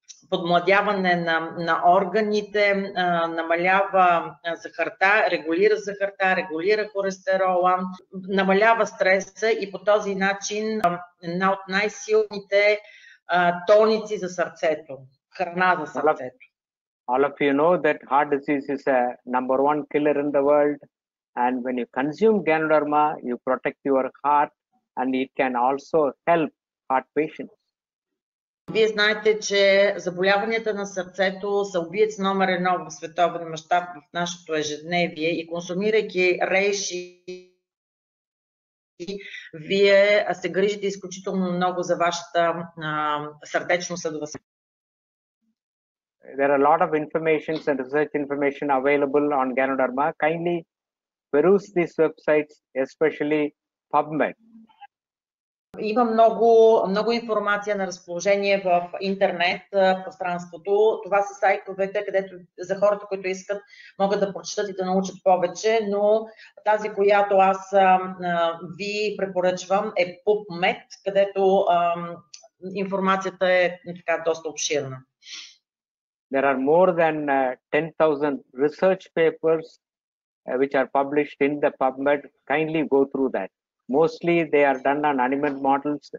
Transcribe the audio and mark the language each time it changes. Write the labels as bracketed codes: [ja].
[bg] подмладяване на органите, намалява захарта, регулира холестерола, намалява стреса и по този начин една от най-силните тоници за сърцето, храна за сърцето. [en] All of you know that heart disease is a number one killer in the world, and when you consume Ganoderma, you protect your heart, and it can also help heart patients. [bg] Вие знаете, че заболяванията на сърцето са убиец номер 1 в световен мащаб в нашето ежедневие и консумирайки рейши, вие се грижите изключително много за вашата сърдечно-съдова система. [en] There are a lot of information and research information available on Ganoderma. Kindly peruse these websites, especially PubMed. [bg] Има много информация на разположение в интернет пространството. Това са сайтовете, където за хората, които искат, могат да прочитат и да научат повече, но тази, която аз ви препоръчвам, е PubMed, където информацията е така доста обширна. [en] There are more than 10,000 research papers which are published in the PubMed. Kindly go through that. Mostly they are done on animal models.